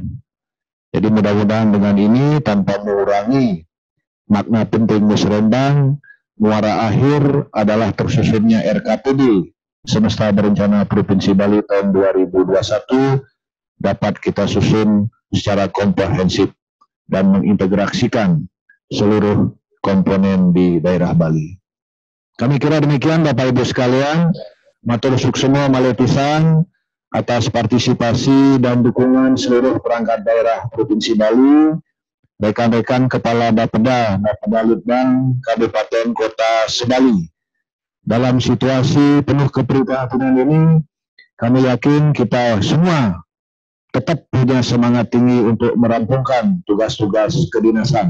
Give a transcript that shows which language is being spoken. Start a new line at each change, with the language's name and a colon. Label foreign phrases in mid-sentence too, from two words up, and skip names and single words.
Indonesian: Jadi mudah-mudahan dengan ini tanpa mengurangi makna penting musrembang, muara akhir adalah tersusunnya RKPD Semesta Berencana Provinsi Bali tahun 2021 dapat kita susun secara komprehensif dan mengintegrasikan seluruh komponen di daerah Bali. Kami kira demikian Bapak Ibu sekalian,
Balinese: matur suksema
Indonesian: maletisan atas partisipasi dan dukungan seluruh perangkat daerah Provinsi Bali, rekan-rekan Kepala Bapeda, Bapeda Litbang, Kabupaten Kota Sebali, dalam situasi penuh keprihatinan ini, kami yakin kita semua tetap punya semangat tinggi untuk merampungkan tugas-tugas kedinasan.